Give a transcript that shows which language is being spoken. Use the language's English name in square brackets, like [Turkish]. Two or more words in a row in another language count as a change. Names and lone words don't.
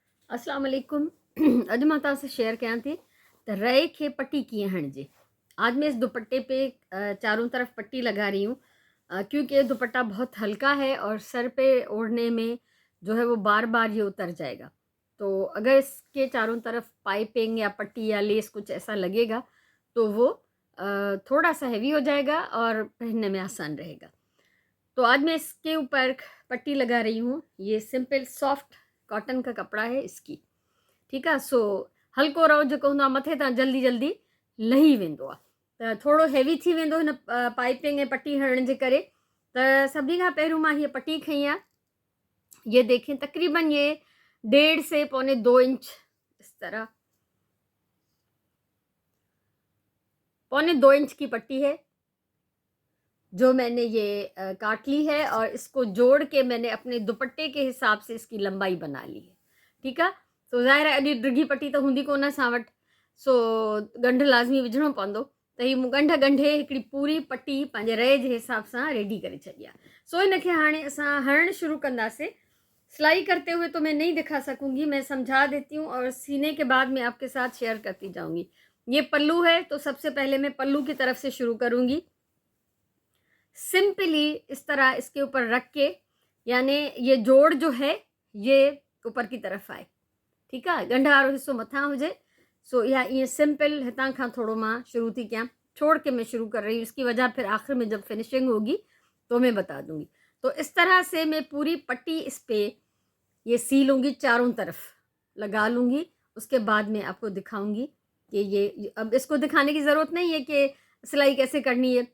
[Arabic] السلام عليكم. [Sindhi] अॼु मां तव्हां सां शेयर कयां थी त रए खे पट्टी कीअं हणिजे। [Hindi] आज मैं इस दुपट्टे पे चारों तरफ पट्टी लगा रही हूँ क्योंकि ये दुपट्टा बहुत हल्का है और सर पे ओढ़ने में जो है वो बार बार ये उतर जाएगा। तो अगर इसके चारों तरफ पाइपिंग या पट्टी या लेस कुछ ऐसा लगेगा तो वो थोड़ा सा हैवी हो जाएगा और पहनने में आसान रहेगा। तो आज मैं इसके ऊपर पट्टी लगा रही हूँ। ये [English] simple soft cotton [Hindi] का कपड़ा है इसकी, [Sindhi] ठीक आहे। सो हल्को रहो जेको हूंदो आहे मथे तां जल्दी जल्दी लही वेंदो आहे, त थोरो हैवी थी वेंदो हिन पाइपिंग ऐं पट्टी हणण जे करे। त सभिनी खां पहिरियों मां हीअ पट्टी खई आहे। [Hindi] ये देखें तकरीबन ये 1.5 से 1.25 इंच इस तरह 1.25 इंच की पट्टी है जो मैंने ये काट ली है और इसको जोड़ के मैंने अपने दुपट्टे के हिसाब से इसकी लंबाई बना ली है, [Sindhi] ठीक आहे। सो ज़ाहिर आहे एॾी डिघी पट्टी त हूंदी कोन असां वटि, सो ॻंढ लाज़मी विझणो पवंदो। त हीअ मूं ॻंढे हिकिड़ी पूरी पट्टी पंहिंजे रए जे हिसाब सां रेडी करे छॾी आहे। सो हिनखे हाणे असां हणणु शुरू कंदासीं। [Hindi] सिलाई करते हुए तो मैं नहीं दिखा सकूंगी, मैं समझा देती हूँ और सीने के बाद मैं आपके साथ शेयर करती जाऊंगी। ये पल्लू है तो सबसे पहले मैं पल्लू की तरफ से शुरू करूंगी। सिंपली इस तरह इसके ऊपर रख के, यानी ये जोड़ जो है ये ऊपर की तरफ आए, ठीक है। [Sindhi] ॻंढ वारो हिस्सो मथां हुजे। सो या ये सिंपल हितां खां थोड़ो मां शुरू थी कयां, [Hindi] छोड़ के मैं शुरू कर रही हूँ। इसकी वजह फिर आखिर में जब फिनिशिंग होगी तो मैं बता दूंगी। तो इस तरह से मैं पूरी पट्टी इस पे ये सी लूँगी, चारों तरफ लगा लूँगी। उसके बाद मैं आपको दिखाऊंगी कि ये अब इसको दिखाने की ज़रूरत नहीं है कि सिलाई कैसे करनी है।